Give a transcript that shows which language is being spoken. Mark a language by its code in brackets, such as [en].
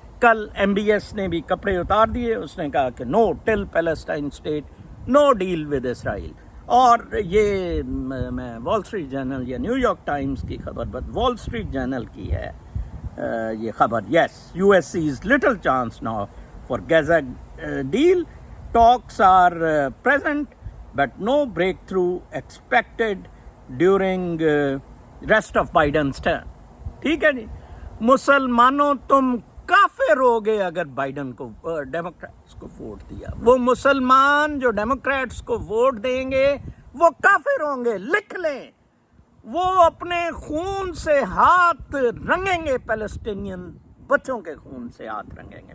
[hi] कल MBS ने भी कपड़े उतार दिए. उसने कहा कि [en] No till Palestine state, no deal with Israel. [hi] और ये मैं वॉल स्ट्रीट जर्नल या न्यूयॉर्क टाइम्स की खबर, बट वॉल स्ट्रीट जर्नल की है ये खबर. [en] यस, US sees little chance now for Gaza deal. Talks are present, but no breakthrough expected during rest of Biden's term. [hi] ठीक है जी. मुसलमानों तुम काफिर हो गए अगर बाइडन को डेमोक्रेट्स को वोट दिया. वो मुसलमान जो डेमोक्रेट्स को वोट देंगे वो काफिर होंगे, लिख लें. वो अपने खून से हाथ रंगेंगे, पैलेस्टीनियन बच्चों के खून से हाथ रंगेंगे.